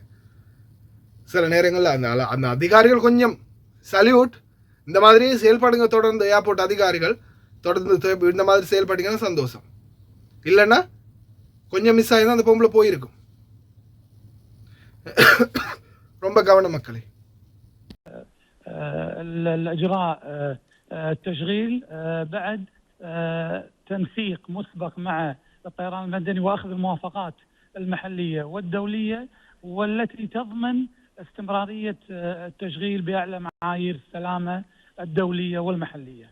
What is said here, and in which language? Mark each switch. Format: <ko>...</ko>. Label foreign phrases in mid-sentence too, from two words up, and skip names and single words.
<ta>சில நேரங்களில் அந்த அதிகாரிகள் கொஞ்சம் சல்யூட். இந்த மாதிரி செயல்படுங்க தொடர்ந்து, ஏர்போர்ட் அதிகாரிகள் தொடர்ந்து இந்த மாதிரி செயல்படுங்கன்னா சந்தோஷம். இல்லைன்னா கொஞ்சம் மிஸ் ஆகி தான் அந்த பொம்பளை போயிருக்கும். ரொம்ப கவனம் மக்களே.</ta> <ar>الإجراء التشغيل بعد تنسيق مسبق مع الطيران المدني وأخذ الموافقات المحلية والدولية والتي تضمن استمرارية التشغيل بأعلى معايير السلامة الدولية والمحلية.</ar>